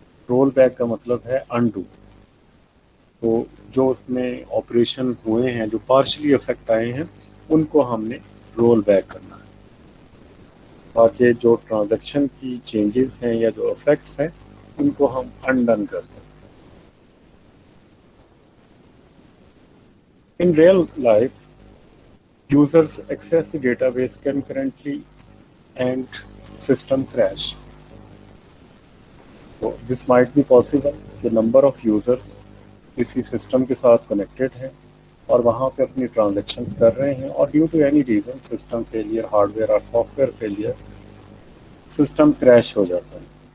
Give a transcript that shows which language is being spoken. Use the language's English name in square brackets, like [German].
[Urdu] Roll back کا مطلب ہے انڈو. تو جو اس میں آپریشن ہوئے ہیں جو پارشلی افیکٹ آئے ہیں ان کو ہم نے رول بیک کرنا ہے, تاکہ جو ٹرانزیکشن کی چینجز ہیں یا جو افیکٹس ہیں ان کو ہم انڈن کر دیں. [English] In real life, users access the database concurrently and system crash. So this might be possible [Urdu] کہ [English] number of users [Urdu] کسی سسٹم کے ساتھ کنیکٹڈ ہیں اور وہاں پہ اپنی ٹرانزیکشنز کر رہے ہیں اور [English] due to any reason [Urdu] system failure, hard where اور soft where failure, system crash ہو جاتا ہے.